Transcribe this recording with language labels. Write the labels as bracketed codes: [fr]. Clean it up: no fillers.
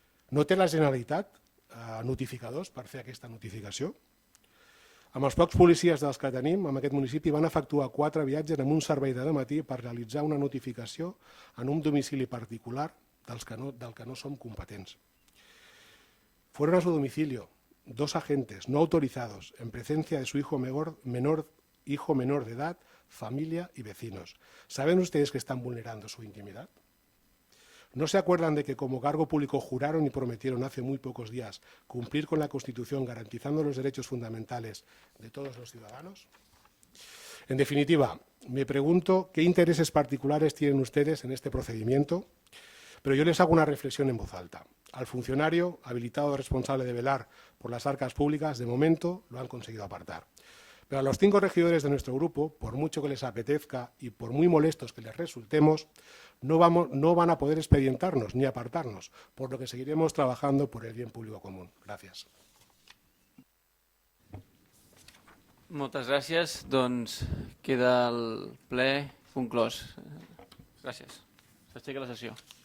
[ca] No té la Generalitat notificadors per fer aquesta notificació? Amb els pocs policies dels que tenim, en aquest municipi van efectuar 4 viatges amb un servei de dematí per realitzar una notificació en un domicili particular del que no som competents. [es] Fueron a su domicilio 2 agentes no autorizados en presencia de su hijo menor de edad, familia y vecinos. ¿Saben ustedes que están vulnerando su intimidad? ¿No se acuerdan de que como cargo público juraron y prometieron hace muy pocos días cumplir con la Constitución garantizando los derechos fundamentales de todos los ciudadanos? En definitiva, me pregunto qué intereses particulares tienen ustedes en este procedimiento, pero yo les hago una reflexión en voz alta. Al funcionario habilitado responsable de velar por las arcas públicas, de momento lo han conseguido apartar. Pero a los 5 regidores de nuestro grupo, por mucho que les apetezca y por muy molestos que les resultemos, no van a poder expedientarnos ni apartarnos, por lo que seguiremos trabajando por el bien público común. [ca] Gràcies. Moltes gràcies. Doncs queda el ple conclòs. Gràcies. S'aixeca la sessió.